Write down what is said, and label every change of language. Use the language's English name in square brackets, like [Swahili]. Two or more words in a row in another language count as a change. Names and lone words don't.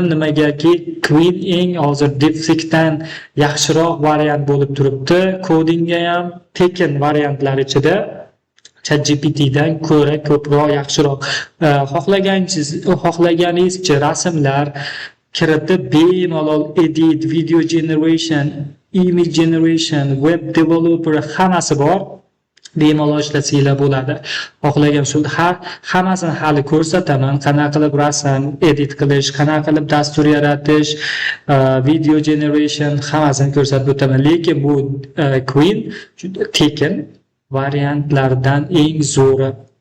[Uzbek] Nimagaki Queen eng hozir DeepSeek'dan yaxshiroq variant bo'lib turibdi. Kodingga ham tekin variantlar ichida ChatGPT'dan ko'ra ko'proq yaxshiroq. Xohlaganingizcha rasmlar kiritib bemalol edit, [English] video generation, image generation, web developer [Uzbek] hammasi bor. Bemalol ishlasanglar bo'ladi. Xohlagan shu hammasini hali ko'rsataman. Qanaqa qilib rasm edit qilish, qanaqa qilib dastur yaratish, [English] video generation [Uzbek] hammasini ko'rsatib o'taman. Lekin bu Queen juda tekin variantlardan eng zo'ri.